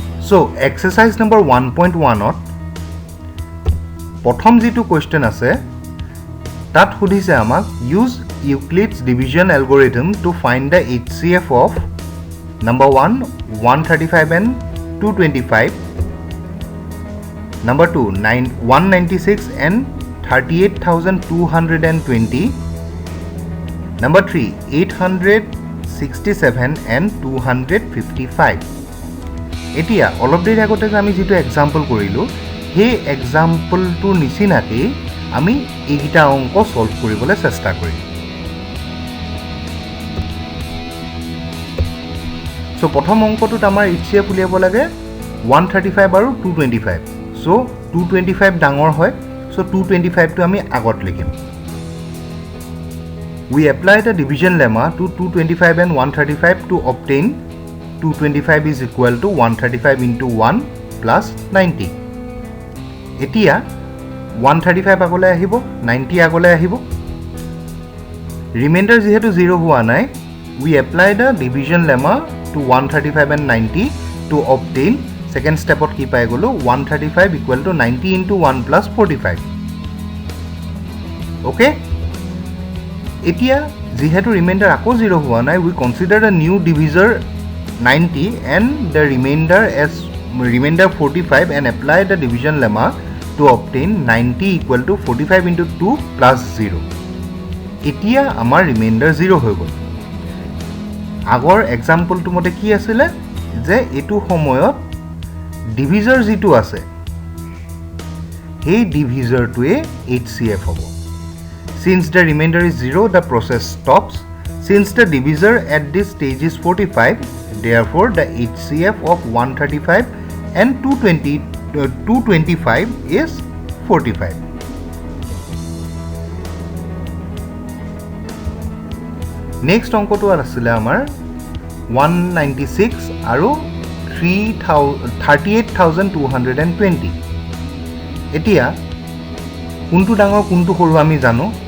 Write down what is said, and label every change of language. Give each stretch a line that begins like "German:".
English: So, exercise number 1.1
Assamese: প্ৰথম যেটো question আছে তাত সুধিছে আমাক
English: use Euclid's division algorithm to find the HCF of number 1 135 and 225, number 2 196 and 38,220, number 3 867 and 255.
Assamese: এতিয়া অলপ দেৰি আগতে আমি যেটো এক্সাম্পল কৰিলো হে এক্সাম্পল টু নিচিনাকে আমি এইটা অংক সলভ কৰিবলৈ চেষ্টা কৰিম। So প্ৰথম অংকটোত আমাৰ HCF উলিয়াব লাগে 135 আৰু 225. So 225 ডাঙৰ হয়, so 225 টো আমি আগত লিখিম।
English: We apply the division lemma to 225 and 135 to obtain 225 is equal to 135 into 1 plus 90.
Assamese: এতিয়া 135 আগলৈ আহিব, 90 আগলৈ আহিব। ৰিমাইন্ডাৰ যেহেতু 0 হোৱা নাই,
English: we apply the division lemma to 135 and 90 to obtain second step
Assamese: ot ki pai golo
English: 135 equal to 90 into 1 plus 45. Okay,
Assamese: etia jehetu remainder ako 0 hua nai,
English: we consider a new divisor 90 and the remainder as remainder 45 and apply the division lemma to obtain 90 equal to 45 into 2 plus 0.
Assamese: Etia amar remainder 0 hoy gol. আগৰ এক্সাম্পলটো মতে কি আছিল যে এটো সময়ত ডিভিজৰ যেটো আছে এই ডিভিজৰটোৱে HCF হ'ব।
English: Since the remainder is 0, the process stops. Since the divisor at this stage is 45, therefore the HCF of 135 and 225 is 45.
Assamese: Next অংকটো আছিল আমাৰ 196 আৰু 38,220। এতিয়া কোনটো ডাঙৰ কোনটো সৰু আমি জানো।